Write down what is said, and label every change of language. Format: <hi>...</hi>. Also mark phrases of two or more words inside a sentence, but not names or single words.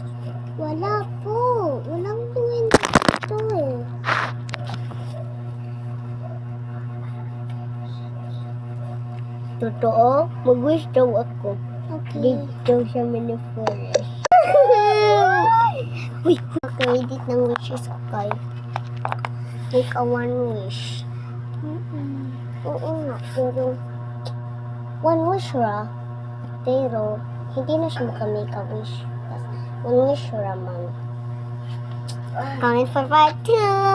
<tl>Wala po. Walang duwindi dito eh. Totoo? Mag-wish daw ako. Okay. Dito sa mini forest. Uy, maka-edit ng wishes ko kayo.</tl> <en>Make a one wish.</en> <tl>Oo nga, pero</tl> <en>one wish</en> <tl>ra. Pero hindi na siya maka-</tl> <en>make a wish. One wish</en> <ceb>ra man.</ceb> <en>Comment for part 2.</en>